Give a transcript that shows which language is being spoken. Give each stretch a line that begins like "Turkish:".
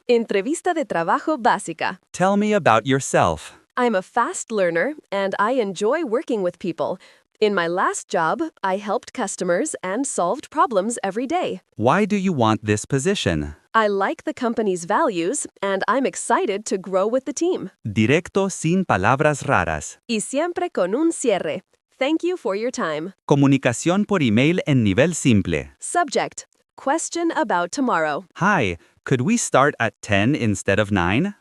Spanish: Entrevista de trabajo básica.
English: Tell me about yourself. I'm a fast learner and I enjoy working with people. In my last job, I helped customers and solved problems every day. Why do you want this position? I like the company's values and I'm excited to grow with the team.
Spanish: Directo sin palabras raras. Y siempre con un cierre.
English: Thank you for your time.
Spanish: Comunicación por email en nivel simple.
English: Subject. Question about tomorrow. Hi, could we start at 10 instead of 9?